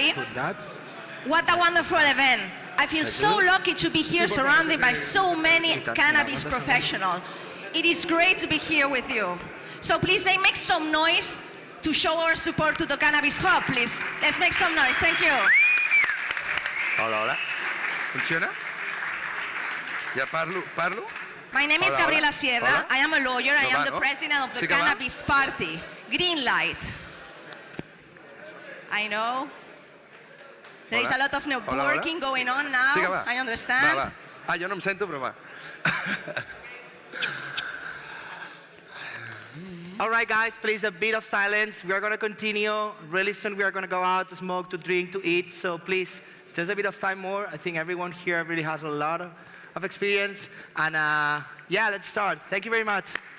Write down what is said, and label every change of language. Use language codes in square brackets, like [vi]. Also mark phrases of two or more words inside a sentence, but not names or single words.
[en] let's put that. What a wonderful event. I feel so lucky to be here surrounded by so many cannabis professionals. It is great to be here with you. So please, let's make some noise to show our support to the Cannabis Hub, please. Let's make some noise. Thank you. [ca] Hola, hola. ¿Funciona? ¿Ya parlo? [en] My name is [ca] Hola, [en] Gabriela [ca] hola. [en] Sierra. [ca] Hola. [en] I am a lawyer. I am the [ca] ¿No? [en] president of the [ca] ¿Sí que va? [en] Cannabis Party. Green light. I know. There is a lot of networking going on now, [ca] Sí, que va. [en] I understand. [ca] Va, va. Ah, jo no em sento, però va. [en] All right, guys, please, a bit of silence. We are going to continue. Really soon, we are going to go out to smoke, to drink, to eat. So please, just a bit of time more. I think everyone here really has a lot of experience. And yeah, let's start. Thank you very much.